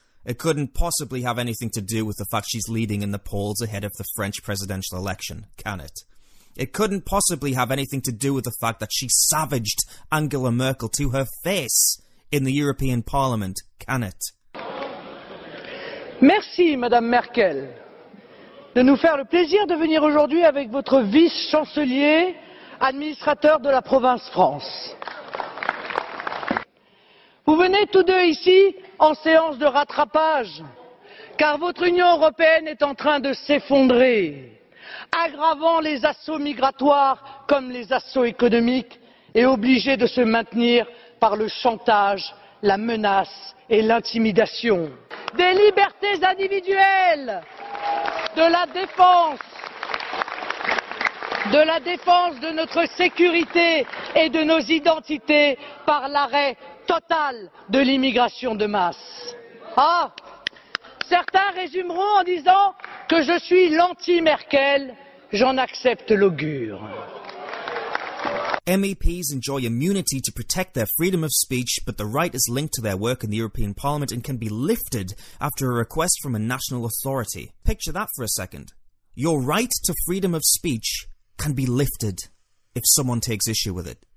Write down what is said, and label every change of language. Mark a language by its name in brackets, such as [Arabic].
[English] It couldn't possibly have anything to do with the fact she's leading in the polls ahead of the French presidential election, can it? It couldn't possibly have anything to do with the fact that she savaged Angela Merkel to her face in the European Parliament, can it? [French] Merci, Madame Merkel, de nous faire le plaisir de venir aujourd'hui avec votre vice-chancelier, administrateur de la province France. Vous venez tous deux ici en séance de rattrapage, car votre Union européenne est en train de s'effondrer, aggravant les assauts migratoires comme les assauts économiques, et obligée de se maintenir par le chantage, la menace et l'intimidation. Des libertés individuelles, de la défense de notre sécurité et de nos identités par l'arrêt total de l'immigration de masse. Ah, certains résumeront en disant que je suis l'anti-Merkel, j'en accepte l'augure. [English] MEPs enjoy immunity to protect their freedom of speech, but the right is linked to their work in the European Parliament and can be lifted after a request from a national authority. Picture that for a second. Your right to freedom of speech can be lifted if someone takes issue with it.